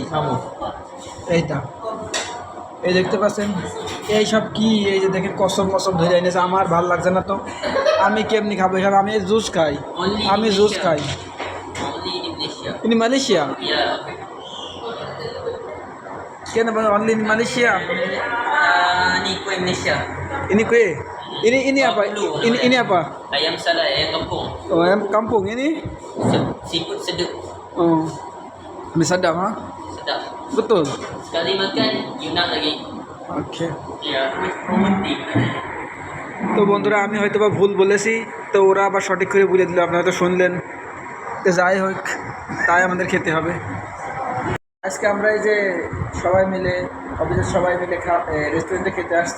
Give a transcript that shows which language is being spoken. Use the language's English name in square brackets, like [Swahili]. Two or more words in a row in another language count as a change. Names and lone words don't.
[Bangla] এইটা এই দেখতে পাচ্ছেন, এই সব কি এই যে দেখেন কসম ধরে এনেছে। আমার ভাল লাগছে না তো, আমি কেমনি খাবো এসব? আমি জুস খাই। ইনি মালয়েশিয়া কেন [English] only in Malaysia? [Malay] Ini kue. Ini apa? Ini apa? Ayam salad, ayam kampung. Oh, ayam kampung ini. Seafood sedap. Oh. Ini sedap ha? Sedap. Betul. Sekali makan, you nak lagi. Okay. Ya, romantic. [Bangla] তো বন্ধুরা আমি হয়তো বা ভুল বলেছি, তো ওরা আবার সঠিক করে বলে দিল, আপনারা তো শুনলেন। তো যাই হোক, তাই আমাদের খেতে হবে। আজকে আমরা এই যে সবাই মিলে, অফিসের সবাই মিলে রেস্টুরেন্টে খেতে আসছি।